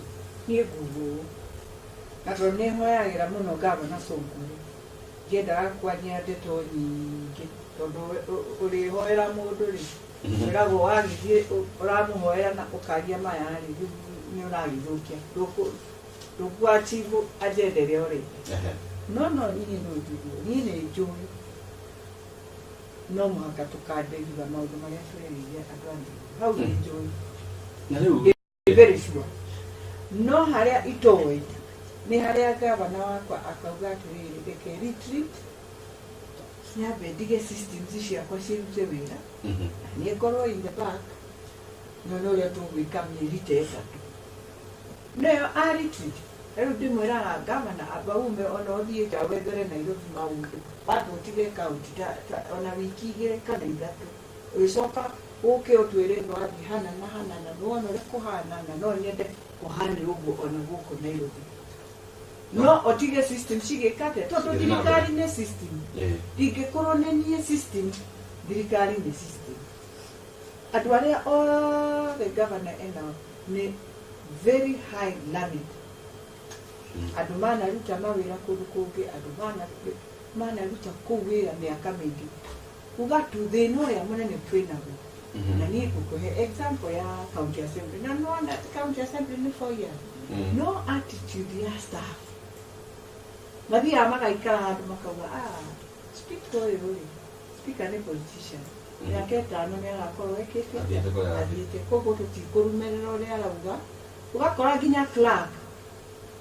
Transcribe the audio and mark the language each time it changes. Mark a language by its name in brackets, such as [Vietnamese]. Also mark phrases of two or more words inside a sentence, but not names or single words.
[Kikuyu] niĩ ngugu na tondũ nĩ hoyagĩra mũno Gavana Sonko ndiendaga kwania ndeto nyingĩ tondũ ũrĩhoera mũndũ rĩ wĩragwo wagĩthiĩ ũramũhoera na ũkaria maya rĩ nĩ ũragĩthũkia ndũkwachivu agenda ĩrĩa ũrenda no niĩ no njiguo niĩ nĩ njũĩ no mũhaka tũkandĩrithia maũndũ marĩa tũrerĩire andũ angĩ hau nĩ njũĩ na rĩu [English] very sure [Kikuyu] no harĩa itoĩ nĩ harĩa gavana wakwa akauga atĩrĩrĩ reke retreat nyambe ndige systems ciakwa cirute wĩra niĩ ngorwo [English] in the back [Kikuyu] nyone ũrĩa tũgwĩka mĩeri ta ĩtatũ nayo [English] a retreat [Kikuyu] rĩu ndĩmwĩraga gavana amba ume ona ũthiĩ nja wethere Nairobi maũndũ bado ũtige kaunti ona wiki igĩrĩ kana ithatũ ũgĩcoka ũke ũtwĩre nĩwathiĩ hana na hana na nĩwona ũrĩa kũhanana no nyende kũhanĩra ũguo ona gũkũ Nairobi no ũtige system cigĩkate tondũ thirikari nĩ system ingĩkorwo nĩ niĩ system thirikari nĩ system andũ arĩa othe gavana ena nĩ [English] very high learned [Kikuyu] andũ manaruta mawĩra kũndũ kũngĩ andũ manaruta kũu wĩra mĩaka mĩingĩ kuga tu thĩna ũrĩa mũnene twĩnaguo na niĩ ngũkũhe example ya [English] county assembly [Kikuyu] na nĩwona [English] county assembly [Kikuyu] nĩ [English] 4 years [Kikuyu] no attitude ya staff mathiaga magaikara handũ makauga speaker ũyũ rĩ speaker nĩ politician mĩaka ĩtano nĩ agakorwo ekĩte athiĩte koguo tũtikũrũmĩrĩra ũrĩa arauga ũgakora nginya clerk